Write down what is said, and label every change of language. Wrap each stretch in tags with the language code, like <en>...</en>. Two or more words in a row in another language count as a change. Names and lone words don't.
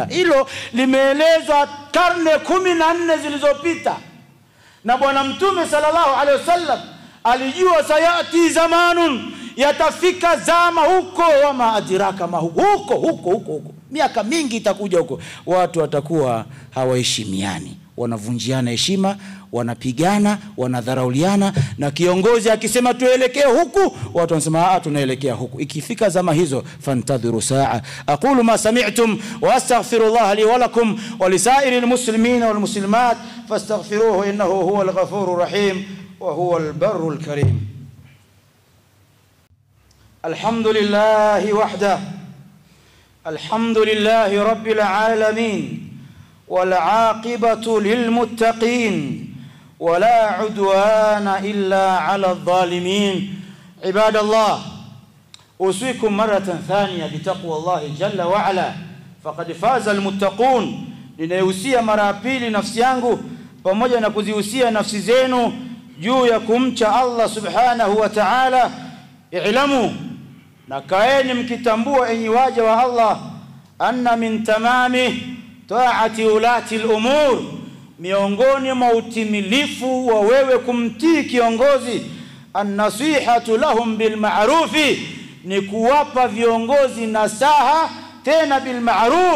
<sw>Hilo limeelezwa karne 14 zilizopita, na Bwana Mtume</sw> <ar>صلى الله عليه وسلم</ar> <sw>alijua</sw> <ar>سيأتي زمان,</ar> <sw>yatafika zama huko,</sw> <ar>وما أدراك ما</ar> <sw>huko miaka mingi itakuja huko, watu watakuwa hawaheshimiani, wanavunjiana heshima, wanapigana, wanadharauliana, na kiongozi akisema tuelekee huku, watu wanasema tunaelekea huku. Ikifika zama hizo,</sw> <ar>فانتظر الساعة. أقول ما سمعتم وأستغفر الله لي ولكم ولسائر المسلمين والمسلمات فاستغفروه إنه هو الغفور الرحيم وهو البر الكريم. الحمد لله وحده الحمد لله رب العالمين والعاقبة للمتقين ولا عدوان إلا على الظالمين. عباد الله أوصيكم مرة ثانية بتقوى الله جل وعلا فقد فاز المتقون.</ar> <sw>Ninahusia mara ya pili nafsi yangu pamoja na kuzihusia nafsi zenu juu ya kumcha Allah</sw> <ar>سبحانه وتعالى.</ar> <sw>I'lamu, na kaeni mkitambua enyi waja wa Allah,</sw> <ar>أن من تمام طاعة ولاة الأمور,</ar> <sw>miongoni mwa utimilifu wa wewe kumtii kiongozi,</sw> <ar>النصيحة لهم بالمعروف,</ar> <sw>ni kuwapa viongozi nasaha, tena</sw> <ar>بالمعروف.</ar>